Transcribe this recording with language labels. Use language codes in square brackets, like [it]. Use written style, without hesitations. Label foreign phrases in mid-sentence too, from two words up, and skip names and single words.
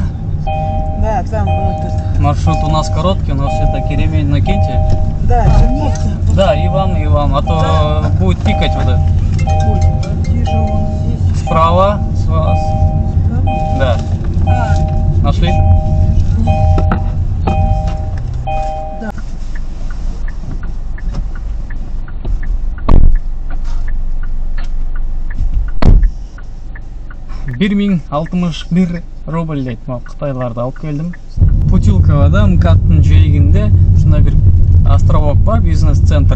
[ru] Да, там вот это. Маршрут у нас короткий, у нас все-таки ремень накиньте. Да, Да, и вам, а то будет тикать вот это. Ой, где же он здесь? Справа с вас. Да. Нашли? Да. [ky] Бир 1061 рубль дейт. Кытайларды алып келдим. Путилковада МКАДтын жээгинде ушундай бир островок бар, бизнес-центр.